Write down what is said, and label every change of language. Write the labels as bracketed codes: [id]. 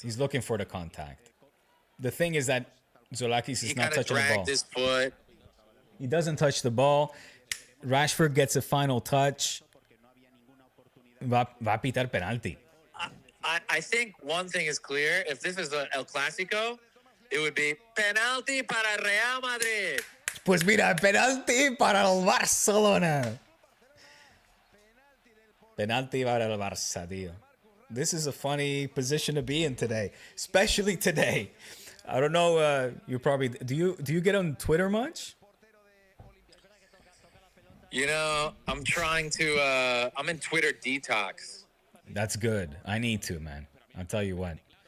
[en] He's looking for the contact. The thing is that Zolakis is not touching the ball. He kind of dragged his foot. He doesn't touch the ball. Rashford gets a final touch. [es] Va a pitar penalti. [en] I think one thing is clear. If this is a El Clasico, it would be [es] penalti para [en] Real Madrid. [es] Pues mira, penalti para el Barcelona. Penalti para el Barça, tío. [en] This is a funny position to be in today, especially today. I don't know. You probably do. You get on Twitter much? You know, I'm trying to. I'm in Twitter detox. That's good. I need to, man. I'll tell you what.